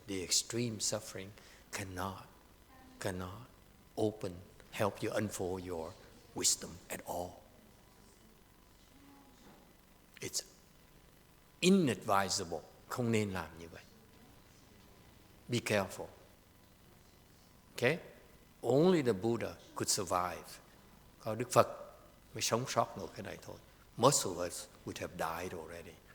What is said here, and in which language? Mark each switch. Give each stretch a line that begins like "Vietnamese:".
English: The extreme suffering cannot help you unfold your wisdom at all. It's inadvisable.
Vietnamese: Không nên làm như vậy.
English: Be careful. Okay? Only the Buddha could survive.
Vietnamese: Có Đức Phật mới sống sót nổi cái này thôi.
English: Most of us would have died already.